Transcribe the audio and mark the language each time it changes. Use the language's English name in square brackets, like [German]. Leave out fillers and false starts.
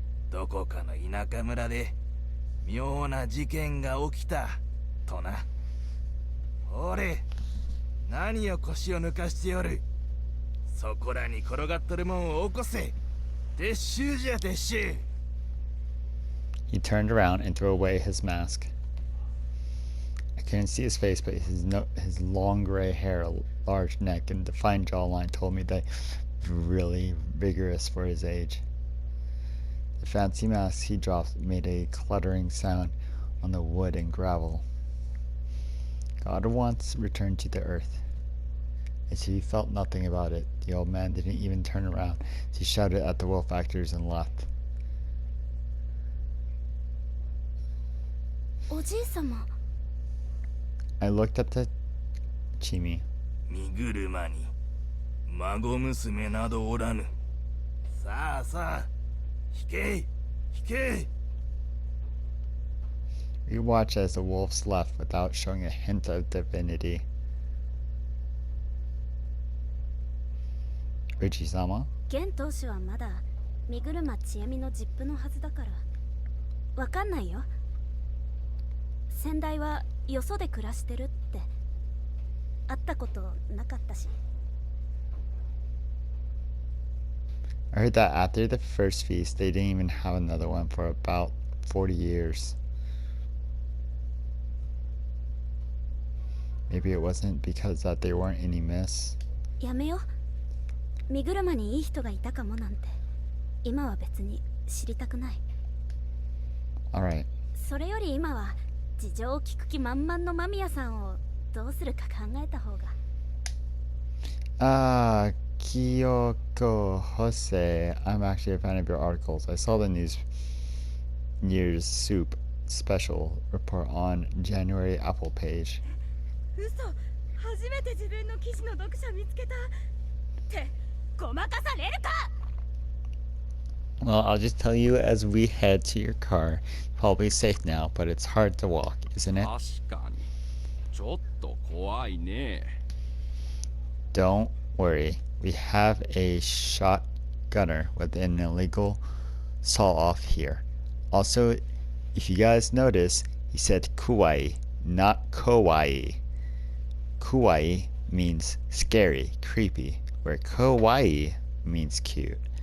[Japanese] どこかの田舎村で妙な事件が起きたとな。おれ、何を腰を抜かしておる。そこらに転がっとるもんを起こせ。撤収じゃ撤収。 [English] He turned around and threw away his mask. I couldn't see his face, but his long gray hair, large neck, and defined jawline told me that he was really vigorous for his age. The fancy mask he dropped made a cluttering sound on the wood and gravel. God at once returned to the earth. As he felt nothing about it, the old man didn't even turn around. He shouted at the wolf actors and left. [Japanese] おじい様。 [English] I looked at the Chimi. [Japanese] 身車に孫娘などおらぬ。さあさあ、引け引け。 [English] We watched as the wolves left without showing a hint of divinity. Richie-sama? [Japanese] 現当主はまだ身車千恵美の実父のはずだからわかんないよ。先代はよそで暮らしてるって会ったことなかったし。 [English] I heard that after the first feast, they didn't even have another one for about 40 years. Maybe it wasn't because that there weren't any myths. [Japanese] やめよ。身車にいい人がいたかもなんて今は別に知りたくない。 [English] Alright. [Japanese] それより今は事情を聞く気満々の間宮さんをどうするか考えた方が。 [English] Kyoko Hose, I'm actually a fan of your articles. I saw the Year's Soup special report on January Apple page. [Japanese] 嘘、初めて自分の記事の読者見つけたってごまかされるか。 [English] Well, I'll just tell you as we head to your car. Probably safe now, but it's hard to walk, isn't it? [Japanese] 確かにちょっと怖いね。 [English] Don't worry. We have a shotgunner with an illegal saw-off here. Also, if you guys notice, he said kuwai, not kawaii. Kuwai means scary, creepy, where kawaii means cute.